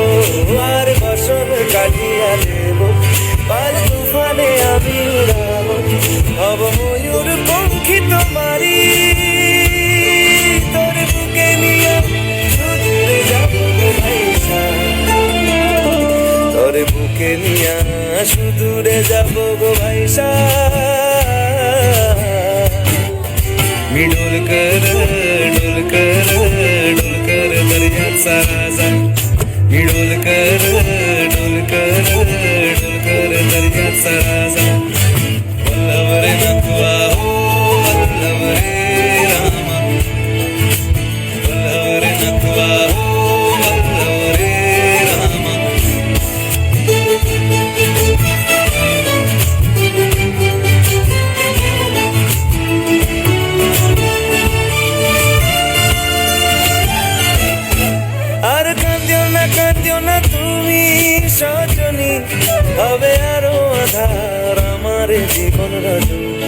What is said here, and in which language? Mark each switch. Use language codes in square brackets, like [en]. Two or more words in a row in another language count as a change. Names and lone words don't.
[bn] আর বসন কাটিয়া দেব, পাল তুফানে আমি উড়াবো। হব ময়ূর পঙ্খী তোমারি, তোর বুকে নিয়ে সুদূরে যাবো ভাইসা। তোর বুকে নিয়ে সুদূরে যাবো গো ভাইসা। [mr] डोलकर दर्याचा राजा, मी डोलकर दर्याचा राजा। वल्लभ रे नथुआ हो वल्लभ रे रामा, वल्लभ रे नथुआ हो वल्लभ रे रामा। [bn] কাঁদিও না তুমি সজনী, হবে আরো আধার আমার জীবন রজনী।